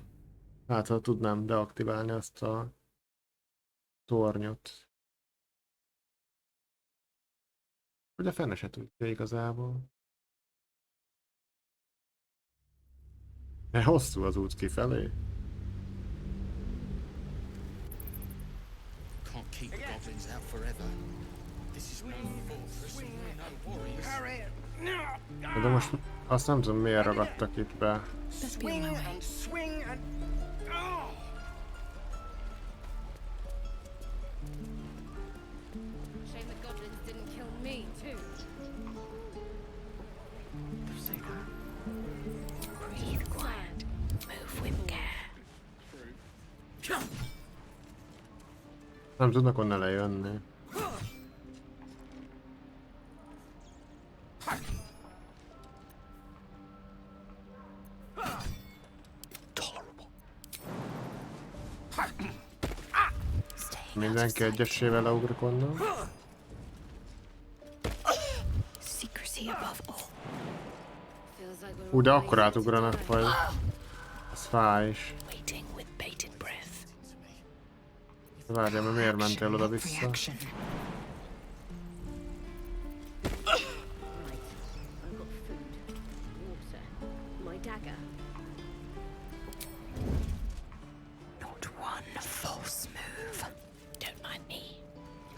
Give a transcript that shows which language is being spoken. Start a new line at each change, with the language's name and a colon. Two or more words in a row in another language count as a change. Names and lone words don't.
Hungarian: Hát, ha tudnám deaktiválni azt a tornyot. Hogy a fene se tudja igazából. De hosszú az út kifelé.
English: Can't keep the goblins out forever. This is no fortress and we're no warriors.
Hungarian: De most azt nem tudom, miért ragadtak itt be.
English: Swing and swing and... Shame the goblins didn't kill me too. Breathe quiet. Move with care.
Hungarian: Nem tudnak onnan lejönni. Mindenki egyesével leugrik onnan.
English: Secrecy above all.
Hungarian: De akkor átugranak majd. Ez fáj is.
English: Waiting with bated breath.
Hungarian: Várjál, mert miért mentél oda-vissza?
English: I've got food, water, my dagger. Not one false move. Don't mind me.